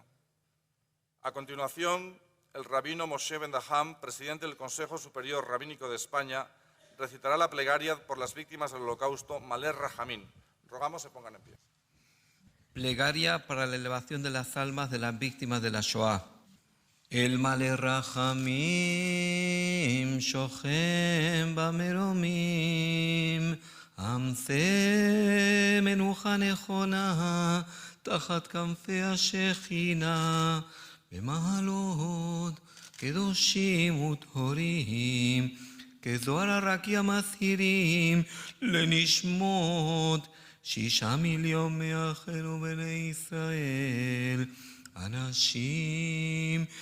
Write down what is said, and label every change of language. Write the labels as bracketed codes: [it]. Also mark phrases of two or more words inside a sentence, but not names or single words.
[es] A continuación, el rabino Moshe Ben Daham, presidente del Consejo Superior Rabínico de España, recitará la plegaria por las víctimas del Holocausto, Maler Rahamín. Rogamos se pongan en pie. Plegaria para la elevación de las almas de las víctimas de la Shoah. [he] אל מלא רחמים, שוכן במרומים, המצא מנוחה נכונה, תחת כנפי השכינה, במעלות קדושים וטהורים, כזוהר הרקיע מצהירים לנשמות 6 מיליון מאחינו בני ישראל, אנשים,